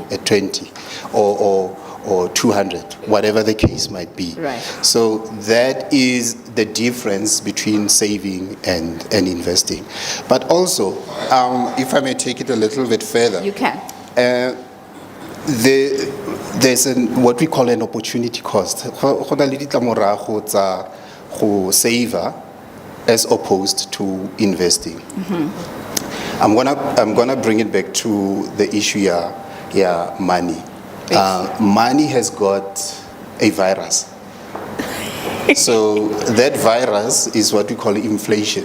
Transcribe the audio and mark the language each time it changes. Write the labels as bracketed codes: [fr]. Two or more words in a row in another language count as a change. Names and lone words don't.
[en] or a 20 or 200, whatever the case might be. Right. So that is the difference between saving and investing. But also, if I may take it a little bit further, You can. there's what we call an opportunity cost. [tn] Go na le ditlamorago tsa go saver [en] as opposed to investing. I'm gonna bring it back to the issue money. Money has got a virus. So that virus is what we call inflation.